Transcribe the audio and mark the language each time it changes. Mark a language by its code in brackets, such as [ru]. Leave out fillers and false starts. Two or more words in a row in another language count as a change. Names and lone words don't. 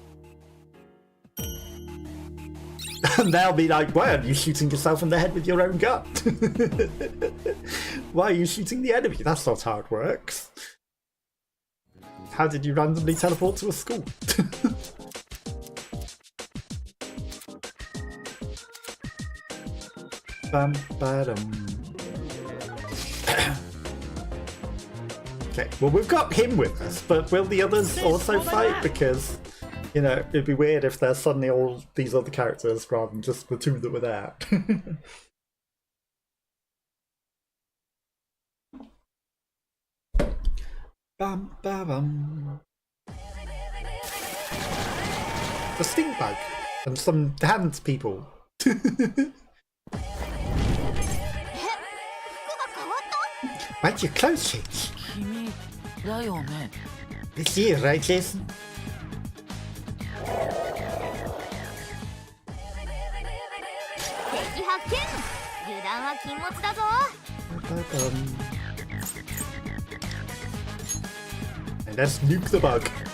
[en] And they'll be like, why are you shooting yourself in the head with your own gun? Why are you shooting the enemy? That's not how it works. How did you randomly teleport to a school? Bam, ba-dum. Okay, well we've got him with us, but will the others also fight? Because, you know, it'd be weird if there's suddenly all these other characters rather than just the two that were there. Bam, ba, bum. The stink bug and some hand people. Why'd your clothes change? [ja] 君だよね [en] It's you, right, Jason? And let's nuke the bug.